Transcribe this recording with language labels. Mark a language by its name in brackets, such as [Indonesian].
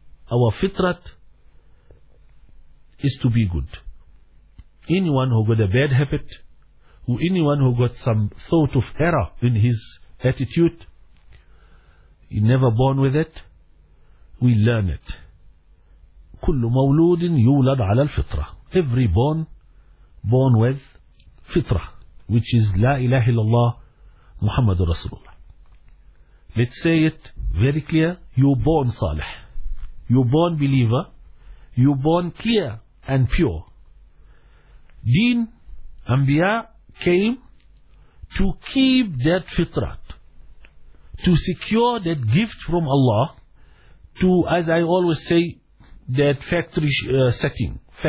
[English] Our fitrat is to be good. Anyone who got a bad habit, or anyone who got some thought of error in his attitude, he never born with it, we learn it. [Arabic] كل مولود يولد على الفطرة. [English] Every born with [Arabic] فطرة, [English] which is [Arabic] لا إله إلا الله محمد رسول الله. [English] Let's say it very clear, you're born صالح. You're born believer, you're born clear and pure. Deen, Anbiya came to keep that fitrat, to secure that gift from Allah, to, as I always say, that factory setting.